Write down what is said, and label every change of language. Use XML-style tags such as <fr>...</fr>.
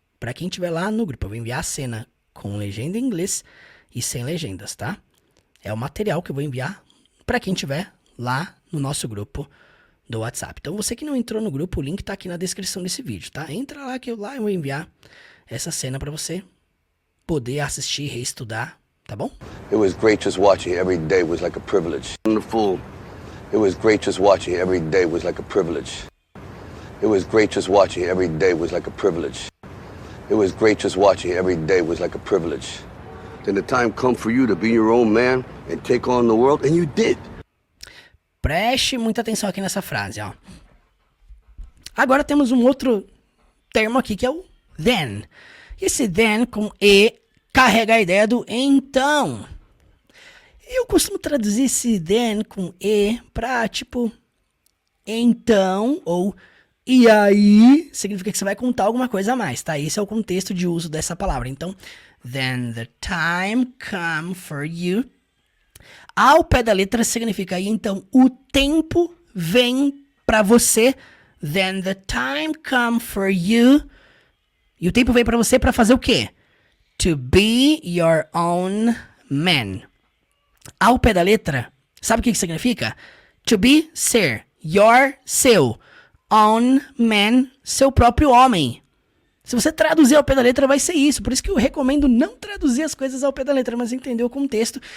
<pt>Para quem estiver lá no grupo, eu vou enviar a cena com legenda em inglês e sem legendas, tá? É o material que eu vou enviar para quem estiver lá no nosso grupo do WhatsApp. Então, você que não entrou no grupo, o link tá aqui na descrição desse vídeo, tá? Entra lá que eu vou enviar essa cena para você poder assistir e reestudar, tá bom?</pt> <en>It was great just watching every day was like a privilege. Fool. It was great just watching every day was like a privilege. It was great just watching every day was like a privilege. It was great just watching every day was like a privilege. Then the time come for you to be your own man and take on the world, and you did.</en> <pt>Preste muita atenção aqui nessa frase, ó. Agora temos um outro termo aqui que é o then. Esse then com e carrega a ideia do então. Eu costumo traduzir esse then com e pra tipo então ou e aí significa que você vai contar alguma coisa a mais, tá? Esse é o contexto de uso dessa palavra. Então,</pt> <en>then the time come for you.</en> <pt>Ao pé da letra significa aí, então, o tempo vem pra você.</pt> <en>Then the time come for you.</en> <pt>E o tempo vem pra você pra fazer o quê?</pt> <en>To be your own man.</en> <pt>Ao pé da letra, sabe o que significa? To be, ser. Your, seu. Own man, seu próprio homem. Se você traduzir ao pé da letra, vai ser isso. Por isso que eu recomendo não traduzir as coisas ao pé da letra, mas entender o contexto.</pt>